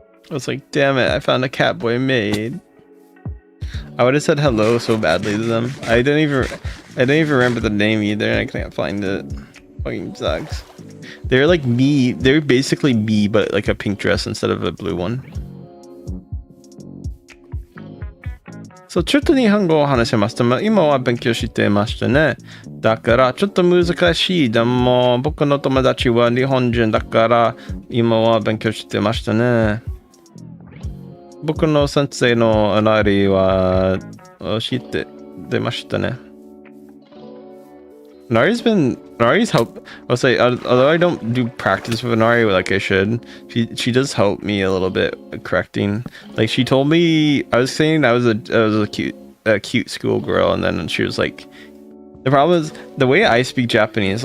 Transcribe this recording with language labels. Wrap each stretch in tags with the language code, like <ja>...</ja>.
<en>I was like, damn it, I found a Catboy maid. I would have said hello so badly to them. I don't even remember the name either, and I can't find it. Fucking sucks. They're like me. They're basically me, but like a pink dress instead of a blue one.</en> <ja>So ちょっと日本語を話せますと、今は勉強してましたね。だからちょっと難しい。でも僕の友達は日本人だから今は勉強してましたね。僕の先生のなりは教えて出ましたね。</ja> <en>Nari's help. I'll say, although I don't do practice with Nari like I should, she does help me a little bit correcting. Like she told me, I was saying I was a cute schoolgirl, and then she was like, the problem is the way I speak Japanese.</en>